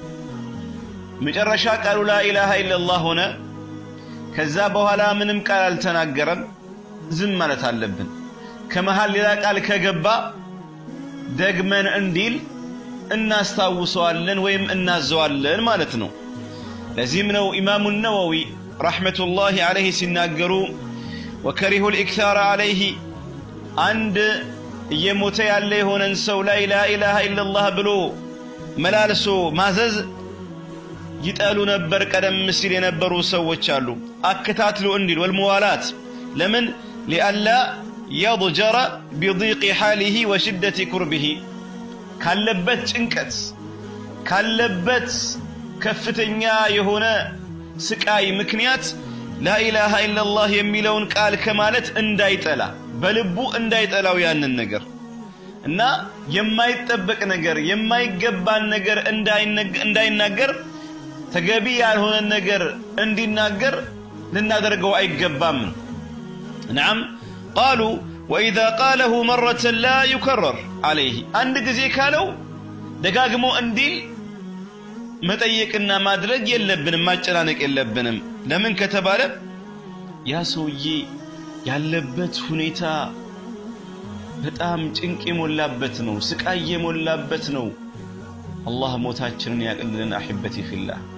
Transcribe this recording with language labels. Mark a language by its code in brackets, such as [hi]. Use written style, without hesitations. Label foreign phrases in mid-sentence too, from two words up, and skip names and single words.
[am] መጨረሻ ቃሉ [ar] لا إله إلا الله [am] ሆነ ከዛ በኋላ ምንም ቃል አልተናገረም ዝም ማለት አለብን ከመሃል ሌላ ቃል ከገባ ደግመን እንዲል እናስታውሰዋለን ወይም እናዘዋለን ማለት ነው ለዚህም ነው ኢማሙ ነወዊ [ar] رحمة الله عليه [am] ሲናገሩ [ar] وكره الإكثار عليه عند يموت [am] ያለ የሆነን ሰው ላይ [ar] لا إله إلا الله [am] ብሎ መላልሶ ማዘዝ ይጣሉ ነበር ቀደም ሲል የነበሩ ሰዎች አሉ አከታትሉ እንዲል والموالات ለምን [ar] لئلا يضجر بضيق حاله وشدة كربه [am] ካለበት ጭንቀት ካለበት ከፍተኛ የሆነ ስቃይ ምክንያት [ar] لا إله إلا الله [am] የሚለውን ቃል ከማለት እንዳይጠላ በልቡ እንዳይጠላው ያንን ነገር እና የማይጠበቅ ነገር የማይገባን ነገር እንዳይናገር ተገቢ ያልሆነ ነገር እንዲናገር ልናደርገው አይገባም [ar] نعم قالوا وإذا قاله مرة لا يكرر عليه [am] አንድ ጊዜ ካለው ደጋግሞ እንዲል መጠየቅና ማድረግ የለብንም ማጨናነቅ የለብንም ለምን ከተባለ ያ ሰውዬ ያለበት ሁኔታ በጣም ጭንቅ የሞላበት ነው ስቃይ የሞላበት ነው አላህ ሞታችንን ያቅልልን [ar] أحبتي في الله